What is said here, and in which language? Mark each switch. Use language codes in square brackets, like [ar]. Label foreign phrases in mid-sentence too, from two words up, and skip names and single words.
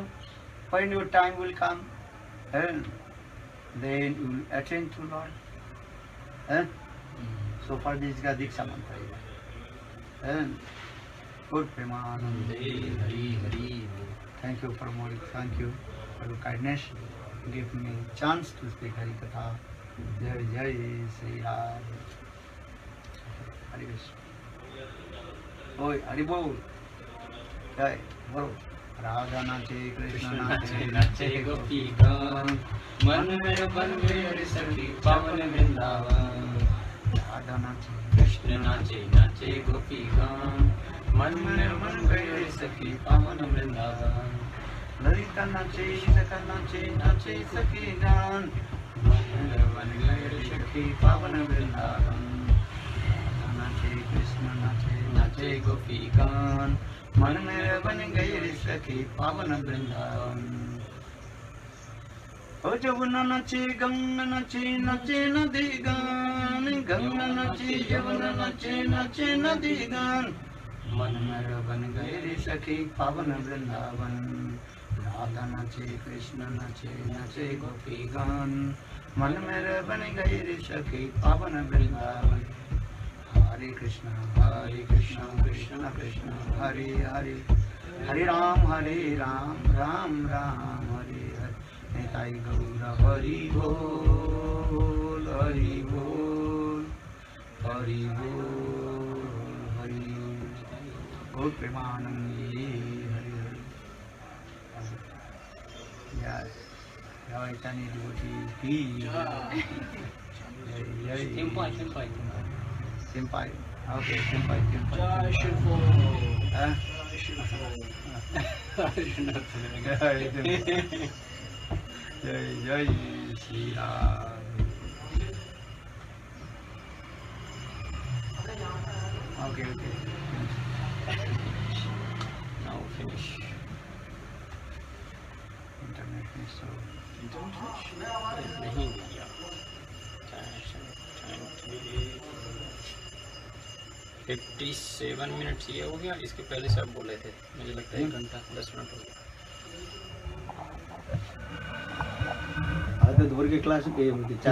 [en] When your time will come, then you will attend to Lord. So for this [hi] दीक्षा मंत्र. [en] Good Premanand. Thank you for more. Thank you for your kindness. Give me chance to speak Hari Katha. [hi] जय जय श्री राम. हरि कृष्ण। ओई, हरि बोल. जय बोल. राधा नाचे, कृष्ण नाचे, नाचे गोपी गान मन में बन गए सखी पावन वृंदावन राधा नाचे. कृष्ण नाचे नाचे गोपी गान मन में बन गए सखी पावन वृंदावन ललिता नाचे, सखा नाचे, नाचे सखी गण. मन में बन गए सखी पावन वृंदावन राधा नाचे, कृष्ण नाचे, नाचे गोपी गान मन में बन गए सखी पावन वृंदावन ओ जवुना नाचे, गंगा नाचे, नाचे नदी गण. गंगा नाचे, जवुना नाचे, नाचे नदी गण. मन में बन गए सखी पावन वृंदावन. राधा नाचे, कृष्ण नाचे, नाचे गोपी गान. मन मेरे बन गई रे सखी पावन वृंदावन. हरे कृष्ण कृष्ण कृष्ण हरे हरे. हरे राम राम राम हरे हरे. निताई गौर हरि बोल हरि बोल हरि बोल हरि बोल. प्रेमानंदी हरि हरि. [en] Yes. [hi] चैतन्य devotee की जय. Jai. Simpai. Simpai. Okay, simpai. जय श्री राम. Huh? जय श्री राम. जय श्री राम. [en] Okay. Now finish. Internet is so. [hi] नहीं दिया. 57 मिनट ये हो गया, इसके पहले से आप बोले थे, मुझे लगता है 1 घंटा 10 मिनट हो गया। आज तो दोपहर की क्लास पे चार